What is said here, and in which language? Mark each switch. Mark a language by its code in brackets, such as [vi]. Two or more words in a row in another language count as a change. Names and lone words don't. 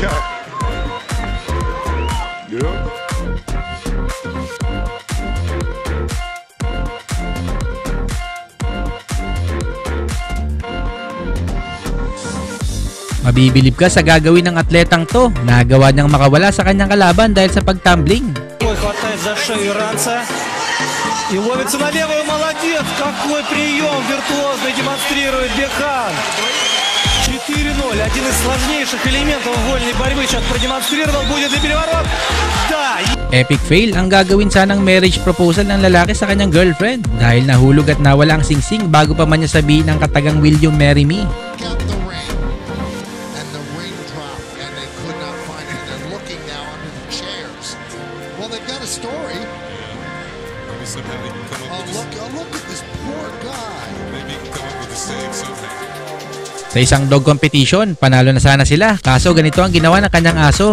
[tl] Mabibilib ka sa gagawin ng atletang to. Nagawa niyang makawala sa kanyang kalaban dahil sa pagtumbling. [ru] Хватает за шею иранца и ловится на левую. Молодец! Какой прием виртуозный демонстрирует Бекхан. 4-0. Один из сложнейших элементов вольной борьбы сейчас продемонстрировал. Будет ли переворот? Да! [en] Epic fail [tl] ang gagawin sanang [en] marriage proposal [tl] ng lalaki sa kanyang girlfriend dahil nahulog at nawala ang singsing bago pa man niya sabihin ang katagang [en] "Will you marry me?" Story. Look at this poor guy. Maybe he can come up with a save somehow. [tl] Sa isang [en] dog competition, [tl] panalo na sana sila. Kaso ganito ang ginawa ng kanyang aso.